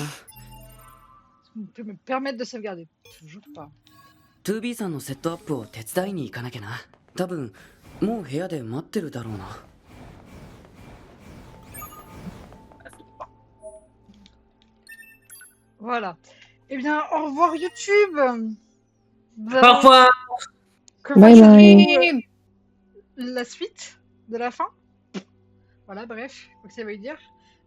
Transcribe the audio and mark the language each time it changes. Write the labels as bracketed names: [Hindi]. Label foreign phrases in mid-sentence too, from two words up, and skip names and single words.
[French] On peut me permettre de sauvegarder. Toujours pas. [Japanese] 2B さんのセットアップを手伝いに行かなきゃな。多分もう部屋で待ってるだろうな。 [French] Voilà. Eh bien, au revoir YouTube. Au revoir. Que Bye voulez-vous, la suite de la fin. Voilà, bref, faut que ça veut dire.